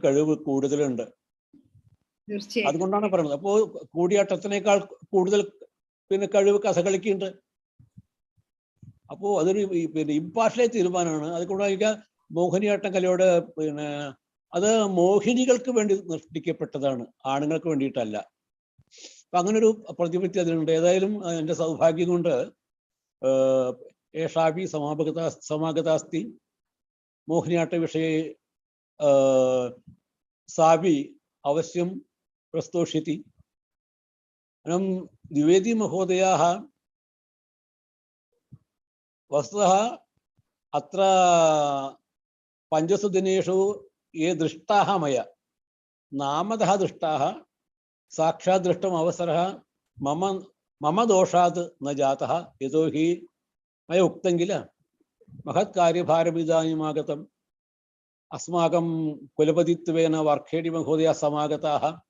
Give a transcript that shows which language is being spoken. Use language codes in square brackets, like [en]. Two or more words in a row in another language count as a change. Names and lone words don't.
[ml] കഴിവ് കൂടുതലുണ്ട് അതുകൊണ്ടാണ് പറയുന്നത് അപ്പോൾ കൂടിയാട്ടത്തിനേക്കാൾ കൂടുതൽ പിന്നെ കഴിവ് കഥകളിക്കുണ്ട് അപ്പോൾ അതൊരു പിന്നെ ഇമ്പാർഷ്യൽ തീരുമാനമാണ് അതുകൊണ്ടാണ് എനിക്ക് മോഹിനിയാട്ടം കലയോട് പിന്നെ അത് മോഹിനികൾക്ക് വേണ്ടി സൃഷ്ടിക്കപ്പെട്ടതാണ് ആണുങ്ങൾക്ക് വേണ്ടിയിട്ടല്ല അപ്പം അങ്ങനൊരു പ്രതിപത്തി അതിനുണ്ട് ഏതായാലും എൻ്റെ സൗഭാഗ്യം കൊണ്ട് [sa] ഏഷാപി സമാഗതാസ്തി മോഹിനിയാട്ട വിഷയെ സാപി अवश्यं प्रस्तोष्यति अनन्तरं द्विवेदी महोदयाः वस्तुतः अत्र पञ्चसु दिनेषु ये दृष्टाः मया नामतः दृष्टाः साक्षात् दृष्टुम् अवसरः मम मम दोषात् न जातः यतोहि मया उक्तं किल महत्कार्यभारम् इदानीम् आगतम् अस्माकं कुलपतित्वेन वार्खेडि महोदयाः समागताः